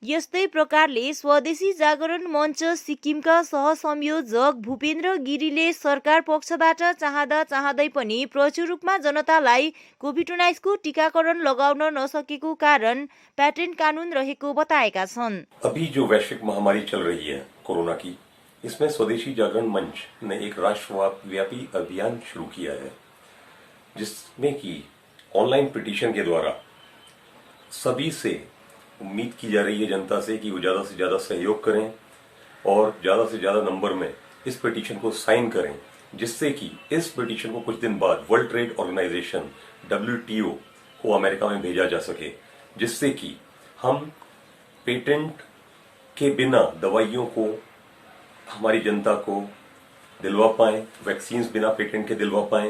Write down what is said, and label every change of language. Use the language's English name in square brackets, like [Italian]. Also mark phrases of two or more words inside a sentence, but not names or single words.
[Nepali] यस्तै प्रकारले स्वदेशी जागरण मञ्च सिक्किमका सहसंयोजक भूपेन्द्र गिरीले सरकार पक्षबाट चाहँदै पनि प्रचुर रूपमा जनतालाई कोभिड-19 को टीकाकरण लगाउन नसकेको कारण प्याटेन्ट कानून रहेको बताएका छन्। [Hindi] अभी जो वैश्विक महामारी चल रही है कोरोना की, इसमें स्वदेशी जागरण मंच ने एक राष्ट्रव्यापी अभियान शुरू किया है, जिसमें कि [English] online petition [Hindi] के द्वारा सभी से उम्मीद की जा रही है जनता से कि वो ज्यादा से ज्यादा सहयोग करें और ज्यादा से ज्यादा नंबर में इस पिटीशन को साइन करें, जिससे कि इस पिटीशन को कुछ दिन बाद वर्ल्ड ट्रेड ऑर्गेनाइजेशन WTO को अमेरिका में भेजा जा सके, जिससे कि हम पेटेंट के बिना दवाइयों को हमारी जनता को दिलवा पाएं, वैक्सीन बिना पेटेंट के दिलवा पाएं।